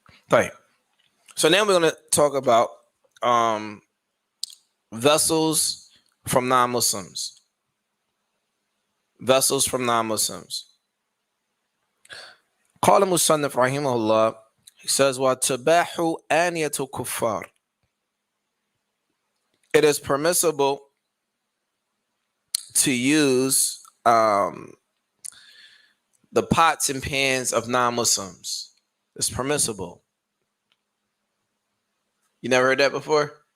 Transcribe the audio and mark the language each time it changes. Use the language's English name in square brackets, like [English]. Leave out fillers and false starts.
[English] Right. So now we're going to talk about vessels from non-Muslims. Vessels from non-Muslims. [Arabic] قال المصنف رحمه الله, [English] he says, [Arabic] وَتَبَاحُ آنِيَةُ كُفَّارٍ. [English] It is permissible to use the pots and pans of non-Muslims. It's permissible. You never heard that before?